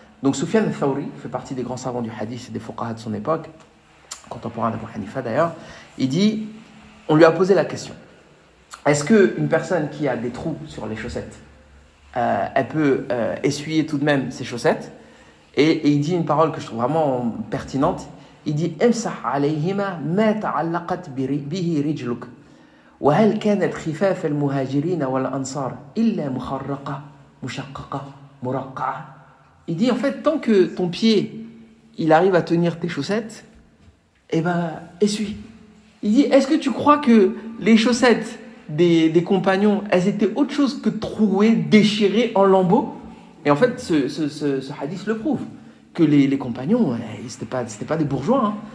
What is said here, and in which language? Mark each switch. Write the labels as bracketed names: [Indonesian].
[French] Donc Soufiane al-Thawri fait partie des grands savants du hadith et des fuqaha de son époque, contemporain d'Abu Hanifa d'ailleurs. Il dit, on lui a posé la question, est-ce qu'une personne qui a des trous sur les chaussettes, elle peut essuyer tout de même ses chaussettes? Et il dit une parole que je trouve vraiment pertinente. Il dit, [Arabic] امسح عليهما ما تعلقت به رجلك وهل كانت خفاف المهاجرين والأنصار إلا مخرقة مشققة مرقعة. [French] Il dit en fait, tant que ton pied il arrive à tenir tes chaussettes, eh ben essuie. Il dit, est-ce que tu crois que les chaussettes des compagnons, elles étaient autre chose que trouées, déchirées en lambeaux. Et en fait, ce hadith le prouve, que les compagnons, c'était pas des bourgeois. Hein.